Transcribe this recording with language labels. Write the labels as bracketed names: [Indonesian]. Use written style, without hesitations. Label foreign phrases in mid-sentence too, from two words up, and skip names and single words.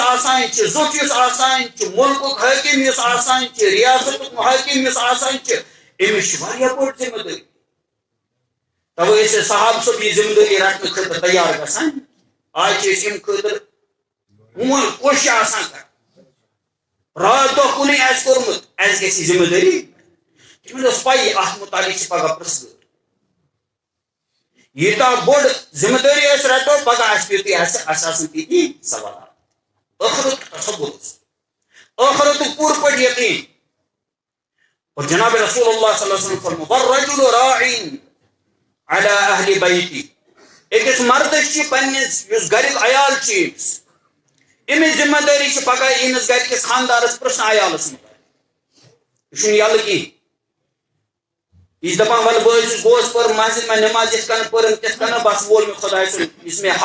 [Kashmiri] آسان چھُ زُٹھ یُس آسان چھُ مُلکُک حٲکِم یُس آسان چھُ ریاستُک حٲکِم یُس آسان چھُ أمِس چھِ واریاہ بٔڑ ذمہٕ دٲری توے ٲسۍ صحابہٕ صٲب یہِ ذمہٕ دٲری رٹنہٕ خٲطرٕ تیار گژھان آز چھِ أسۍ اَمہِ خٲطرٕ ہوٗن کوٗشش آسان کران راتھ دۄہ کُنُے آسہِ کوٚرمُت اَسہِ گژھِ یہِ ذمہٕ دٲری تِمن ٲس پَیی اَتھ مُتعلق چھِ پگاہ پرٛژھٕ گٲر ییٖژاہ بوٚڑ ذمہٕ دٲری أسۍ رٹو پگاہ آسہِ تِتُے اَسہِ آسن تِتی سوالات ٲخرتُک تصور ٲخرتُک پوٗرٕ پٲٹھۍ یقیٖن اور جناب رسول اللہ [Arabic] صلی اللہ علیہ وسلم [Kashmiri] فرمو [Arabic] والرجل راعٍ علی اہل بیتی [Kashmiri] أکِس مردس چھِ پننِس یُس گریُک عیال چھِ أمِس ذمہٕ دٲری چھِ پگاہ أمِس گرِکِس خاندارس پرٛژھنہٕ عیالس مُتعلق یہِ چھُنہٕ یلہٕ کِہیٖنۍ یہِ چھِ دپان ولہٕ بہٕ حظ گوس پٔر مسجد منٛز نٮ۪ماز یِتھ کٔنۍ پٔرٕم تِتھ کٔنۍ بس وول مےٚ خۄداے سُنٛد یُس مےٚ